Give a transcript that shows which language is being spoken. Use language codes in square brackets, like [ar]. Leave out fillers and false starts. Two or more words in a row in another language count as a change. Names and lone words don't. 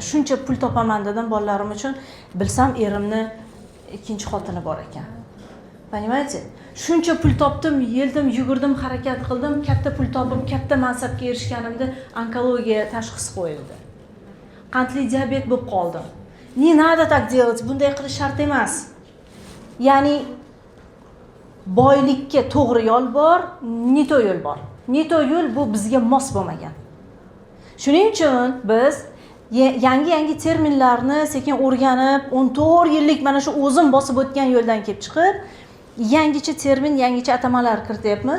[uz] Shuncha pul topaman dedim bolalarim uchun, bilsam erimni ikkinchi xotini bor ekan. [ru] Понимаете? [uz] Shuncha pul topdim, yeldim, yugurdim, harakat qildim, katta pul topib, katta mansabga erishganimda onkologiya tashxisi qo'yildi. Qandli diabet bo'lib qoldim. [ru] Не надо так делать, [uz] bunday qilish shart emas. Ya'ni boylikka to'g'ri yo'l bor, neto yo'l bor. Neto yo'l bu bizga mos bo'lmagan. Shuning uchun biz yangi terminlarni sekin o'rganib, 14 yillik mana shu o'zim bosib o'tgan yo'ldan kelib chiqib, yangicha termin, yangicha atamalar kirityapmiz.